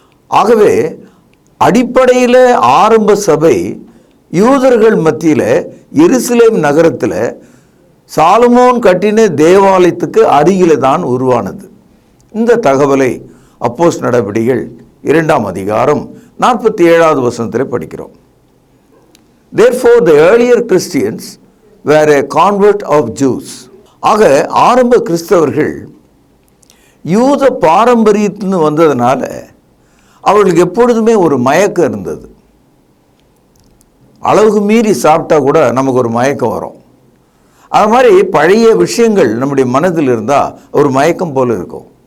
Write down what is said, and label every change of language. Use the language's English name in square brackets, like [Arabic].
[Tamil] ஆகவே அடிப்படையில் ஆரம்ப சபை யூதர்கள் மத்தியில் எருசலேம் நகரத்தில் சாலமோன் கட்டின தேவாலயத்துக்கு அருகில் தான் உருவானது. இந்த தகவலை அப்போஸ்தலர் நடபடிகள் 2ஆம் அதிகாரம் 47வது வசனத்தில் படிக்கிறோம். [English] Therefore the earlier Christians were a convert of Jews. [Tamil] ஆக ஆரம்ப கிறிஸ்தவர்கள் யூத பாரம்பரியத்தின்னு வந்ததுனால அவர்களுக்கு எப்பொழுதுமே ஒரு மயக்கம் இருந்தது. அளவுக்கு மீறி சாப்பிட்டா கூட நமக்கு ஒரு மயக்கம் வரும். அது மாதிரி பழைய விஷயங்கள் நம்முடைய மனதில் இருந்தால் ஒரு மயக்கம் போல் இருக்கும்.